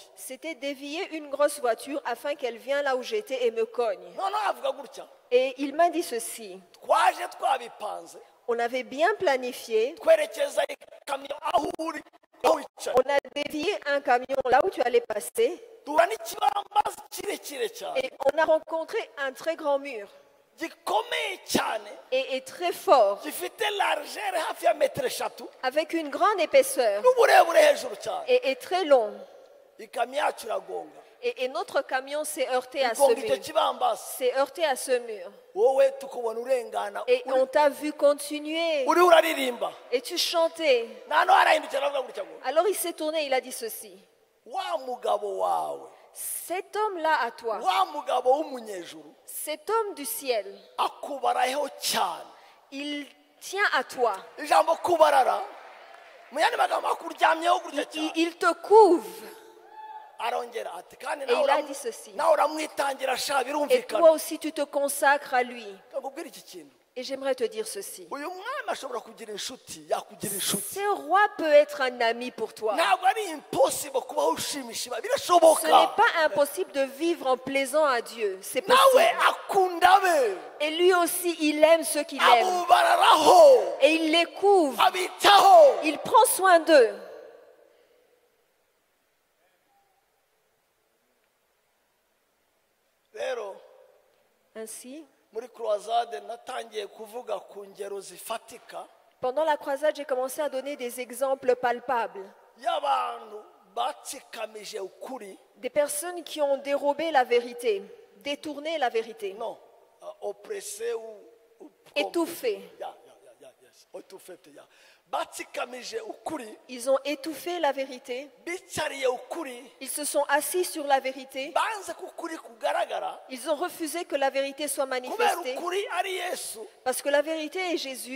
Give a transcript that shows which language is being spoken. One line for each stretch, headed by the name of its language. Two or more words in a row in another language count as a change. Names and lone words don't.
French: C'était dévier une grosse voiture afin qu'elle vienne là où j'étais et me cogne.
Kinyarwanda: noneho avuga gutya
French: Et il m'a dit ceci.
Kinyarwanda: twaje twabipanze
French: On avait bien planifié.
Kinyarwanda: twerekeza ikamyo aho uri aho wicaye.
French: On a dévié un camion là où tu allais passer.
Kinyarwanda: duhura n'ikibambazi kirekire cyane
French: Et on a rencontré un très grand mur.
Kinyarwanda: gikomeye cyane
French: Et très fort.
Kinyarwanda: gifite largeur hafi ya metero eshatu
French: Avec une grande épaisseur.
Kinyarwanda: n'uburebure hejuru cyane.
French: Et très long.
Kinyarwanda: ikamyo yacu iragonga
French: Et notre camion s'est heurté à ce
Kinyarwanda: igonga icyo
French: mur.
Kinyarwanda: kibambazi.
French: S'est heurté à ce mur.
Kinyarwanda: wowe tukubona urengana
French: Et on t'a vu continuer.
Kinyarwanda: uri uraririmba.
French: Et tu chantais.
Kinyarwanda: nta arahindukira aravuga gutya ngo
French: Alors il s'est tourné, il a dit ceci.
Kinyarwanda: wa mugabo wawe
French: Cet homme-là à toi,
Kinyarwanda: wa mugabo w'umunyejuru
French: cet homme du ciel,
Kinyarwanda: akubaraho cyane.
French: il tient à toi.
Kinyarwanda: ijambo kubarara mu yandi magambo akuryamyeho gutya
French: Il,
Kinyarwanda: cyane.
French: il te couvre.
Kinyarwanda: arongera ati kandi
French: Et il a dit ceci.
Kinyarwanda: nawe uramwitangira sha
French: Et toi
Kinyarwanda: birumvikana.
French: aussi, tu te consacres à lui.
Kinyarwanda: nkakubwira iki kintu
French: Et j'aimerais te dire ceci.
Kinyarwanda: uyu mwami ashobora kugira inshuti yakugira inshuti.
French: Ce roi peut être un ami pour toi.
Kinyarwanda: ntabwo ari impossible kubaho ushimisha
French: Ce n'est
Kinyarwanda: birashoboka.
French: pas impossible de vivre en plaisant à Dieu. C'est
Kinyarwanda: nawe
French: possible.
Kinyarwanda: akunda be
French: Et lui aussi, il aime ceux qu'il aime.
Kinyarwanda: abubararaho
French: Et il les couvre.
Kinyarwanda: abitaho.
French: Il prend soin d'eux.
Kinyarwanda: rero
French: Ainsi,
Kinyarwanda: muri croisade natangiye kuvuga ku ngero zifatika
French: pendant la croisade, j'ai commencé à donner des exemples palpables.
Kinyarwanda: y'abantu batsikamije ukuri.
French: Des personnes qui ont dérobé la vérité, détourné la vérité, no oppressé ou étouffé.
Kinyarwanda: yes. Étouffé, yeah. batsikamije ukuri
French: Ils ont étouffé la vérité.
Kinyarwanda: bicariye ukuri
French: Ils se sont assis sur la vérité.
Kinyarwanda: banze ko ukuri kugaragara
French: Ils ont refusé que la vérité soit
Kinyarwanda: kubera
French: manifestée.
Kinyarwanda: ukuri ari yesu.
French: Parce que la vérité est Jésus.